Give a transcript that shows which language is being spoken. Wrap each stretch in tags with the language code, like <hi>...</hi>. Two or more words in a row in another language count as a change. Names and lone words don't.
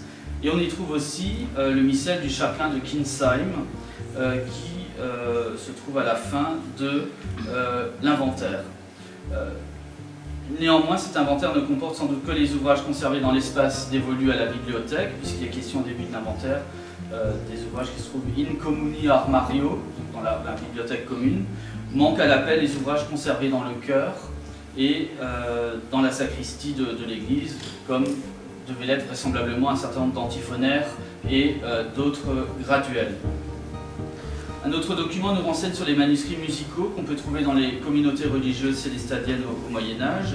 <fr>Et on y trouve aussi le missel du chapelain de Kinsheim, qui se trouve à la fin de l'inventaire. Néanmoins, cet inventaire ne comporte sans doute que les ouvrages conservés dans l'espace dévolu à la bibliothèque, puisqu'il est question au début de l'inventaire des ouvrages qui se trouvent</fr> <la>in communi armario,</la> <fr>dans la bibliothèque commune. Manque à l'appel les ouvrages conservés dans le chœur et dans la sacristie de l'église, comme devait l'être vraisemblablement un certain nombre d'antiphonaires et d'autres graduels. Un autre document nous renseigne sur les manuscrits musicaux qu'on peut trouver dans les communautés religieuses célestadiennes au Moyen-Âge.</fr>